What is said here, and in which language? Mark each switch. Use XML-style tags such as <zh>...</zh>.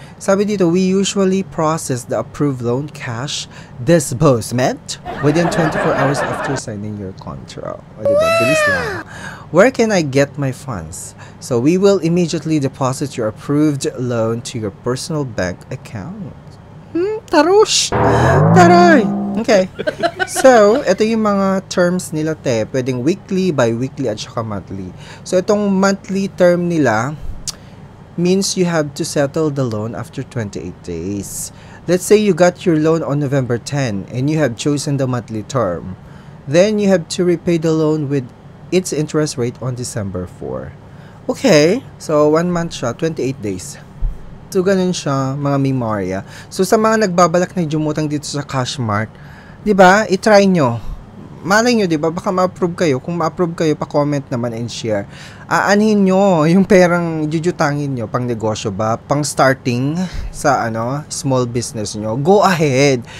<en>Sabi dito, we usually process the approved loan cash disbursement within 24 hours after signing your contract.</en> <tl>O diba? Bilis lang.</tl> <en>Where can I get my funds? So, we will immediately deposit your approved loan to your personal bank account.</en> <tl>Tarush! Taray! Okay. So, ito yung mga terms nila, te.</tl> <en>Pwedeng weekly, bi-weekly,</en> <tl>at saka</tl> <en>monthly. So, itong monthly term nila means you have to settle the loan after 28 days. Let's say you got your loan on November 10 and you have chosen the monthly term. Then, you have to repay the loan with its interest rate on December 4.</en> <tl>Okay. So, 1 month siya, 28 days. So, ganun siya, mga memorya. So, sa mga nagbabalak na jumutang dito sa Cashmart, di ba, i-try nyo. Malay nyo, di ba, baka ma-approve kayo. Kung ma-approve kayo, pa-comment naman and share. Aanhin nyo yung perang jujutangin nyo, pang negosyo ba, pang starting sa, small business nyo. Go ahead.</tl>